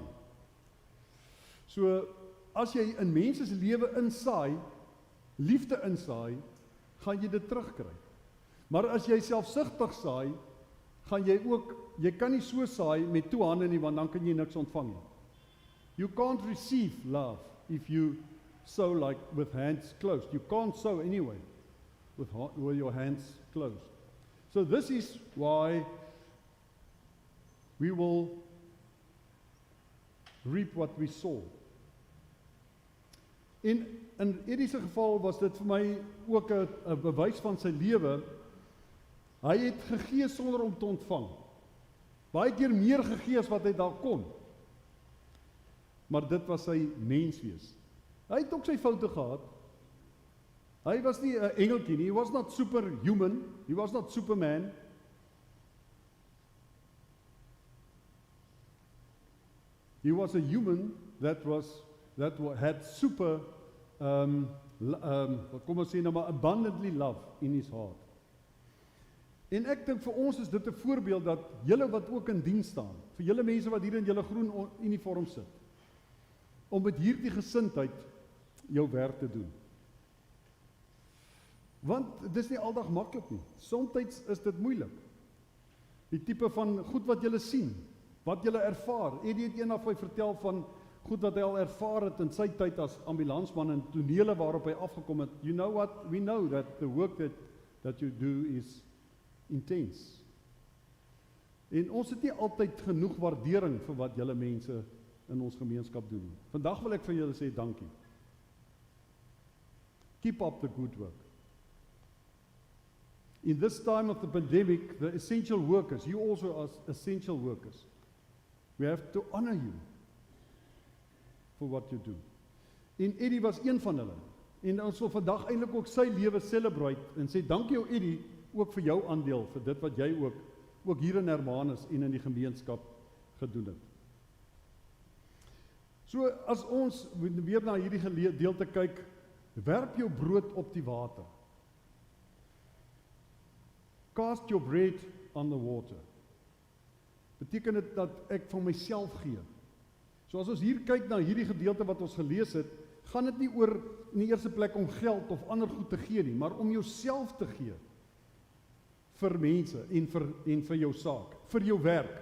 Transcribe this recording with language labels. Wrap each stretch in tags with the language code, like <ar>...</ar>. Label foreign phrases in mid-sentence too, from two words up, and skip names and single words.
<af>So, as jy in mense se lewe insaai, liefde insaai, gaan jy dit terugkry. Maar as jy selfsugtig saai, gaan jy kan nie so saai met 2 hande nie, want dan kan jy niks ontvang nie.</af> <en>You can't receive love if you sow like with hands closed. You can't sow anyway with your hands closed. So this is why we will reap what we sow.</en> <af>In Eddie se geval was dit vir my ook 'n bewys van sy lewe. Hy het gegee sonder om te ontvang. Baie keer meer gegee as wat hy daar kon. Maar dit was sy menswees. Hy het ook sy foute gehad. Hy was nie 'n engeltjie nie.</af> <en>He was not superhuman. He was not Superman. He was a human that had super,</en> <af>kom ons sê nou maar,</af> <en>abundantly love in his heart.</en> <af>En ek dink vir ons is dit 'n voorbeeld dat julle wat ook in diens staan, vir julle mense wat hier in julle groen uniform sit, om met hierdie gesindheid jou werk te doen. Want dit is nie aldag maklik nie. Soms is dit moeilik. Die tipe van goed wat julle sien, wat julle ervaar. Eddie het eendag vir my vertel van goed wat hy al ervaar het in sy tyd as ambulansman en tonele waarop hy afgekom het.</af> <en>You know what? We know that the work that you do is intense.</en> <af>En ons het nie altyd genoeg waardering vir wat julle mense in ons gemeenskap doen. Vandag wil ek vir julle sê dankie.</af> <en>Keep up the good work. In this time of the pandemic, the essential workers, you also are essential workers. We have to honor you for what you do.</en> <af>En Eddie was een van hulle. En ons wil vandag eintlik ook sy lewe celebrate en sê dankie jou Eddie, ook vir jou aandeel, vir dit wat jy ook hier in Hermanus en in die gemeenskap gedoen het. So as ons weer na hierdie gedeelte kyk, werp jou brood op die water.</af> <en>Cast your bread on the water.</en> <af>Beteken dit dat ek van myself gee. So as ons hier kyk na hierdie gedeelte wat ons gelees het, gaan dit nie oor in die eerste plek om geld of ander goed te gee nie, maar om jouself te gee vir mense en vir jou saak, vir jou werk.</af>